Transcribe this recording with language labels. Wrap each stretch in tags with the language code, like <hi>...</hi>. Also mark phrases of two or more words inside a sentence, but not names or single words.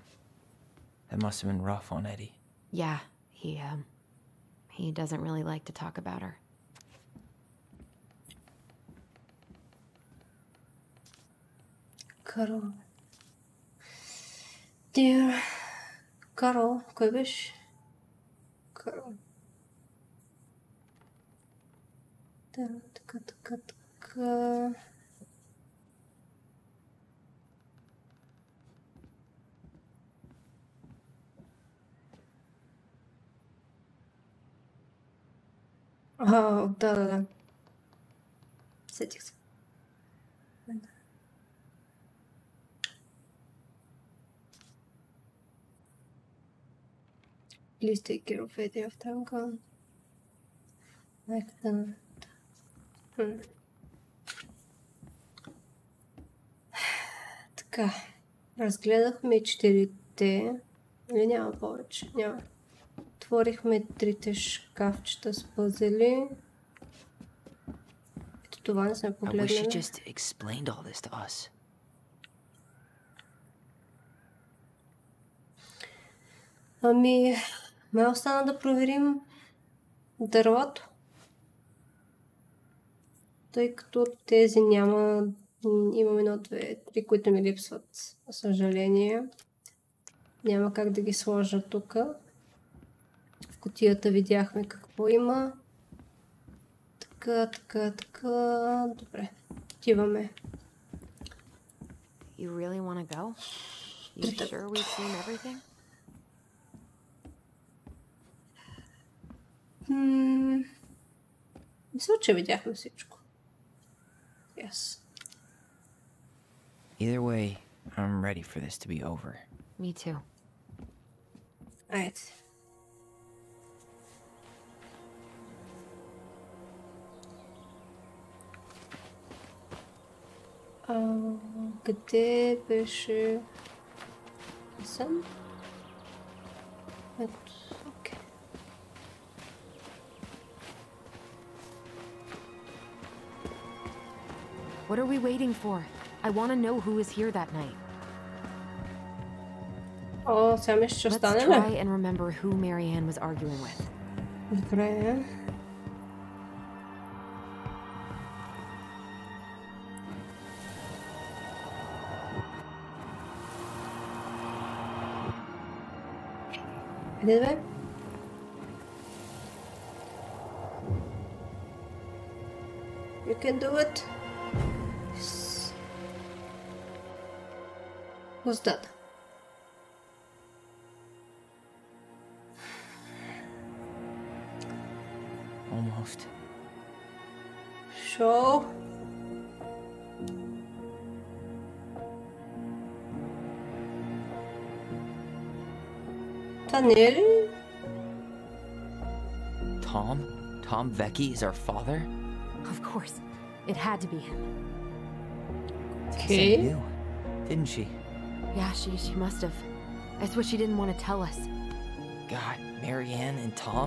<en>That must have been rough on Eddie. Yeah, he doesn't really like to talk about her. Carol. Dear Carol,</en> <bg>кой беше? Carol. Така. Да. Сетих се.</bg> <en>Please take care of Eddie after I'm gone.</en> <bg>Така, разгледахме 4-те. Или няма повече? Няма. Отворихме 3-те шкафчета с пъзели. Ето това не сме</bg> <en>I wish</en> <bg>погледнали.</bg> <en>she just explained all this to us.</en> <bg>Ами, ме остана да проверим дървото. Тъй като тези няма... Имам 1, 2, 3, които ми липсват. За съжаление. Няма как да ги сложа тук. В кутията видяхме какво има. Така. Добре. Отиваме.</bg> <en>You really want to go? You sure we've seen everything?</en> <bg>Мисля, че видяхме всичко.</bg> <en>Yes. Either way, I'm ready for this to be over. Me too.</en> <bg>Айде. Къде беше... Съм? Ето, окей.</bg> <en>What are we waiting for? I want to know who was here that night.</en> <bg>О, сега мисля, ще</bg> <en>Let's</en> <bg>остане</bg> <en>try</en> <bg>ли?</bg> <en>and remember who Marianne was arguing with.</en> <bg>Добре. Къде бе?</bg> <en>You can do it. Yes. What's that? Almost. Show.</en> <bg>Това не е ли?</bg> <en>Tom? Tom Vecchi is our father? Of course. It had to be him. She Okay. knew, didn't she? Yeah, she must have. That's what she didn't want to tell us. God, Marianne and Tom?</en>